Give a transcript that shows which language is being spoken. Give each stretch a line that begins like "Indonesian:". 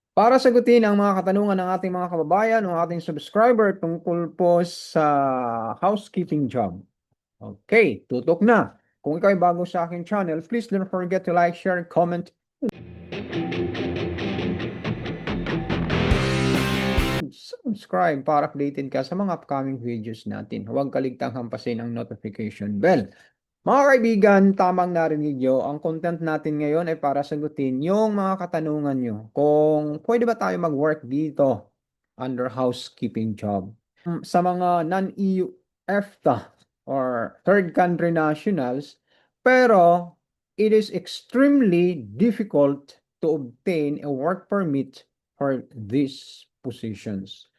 Filipino: Para sagutin ang mga katanungan ng ating mga kababayan o ating subscriber tungkol po sa housekeeping job. Okay, tutok na. Kung ikaw ay bago sa aking channel,
English: please don't forget to like, share, and comment.
Filipino: Subscribe para updated ka sa mga upcoming videos natin. Huwag kaligtang hampasin ang notification bell. Mga kaibigan, tamang narinig nyo, ang content natin ngayon ay para sagutin yung mga katanungan nyo. Kung pwede ba tayo mag-work dito under housekeeping job. Sa mga
English: non-EU EFTA or third country nationals,
Filipino: pero
English: it is extremely difficult to obtain a work permit for these positions.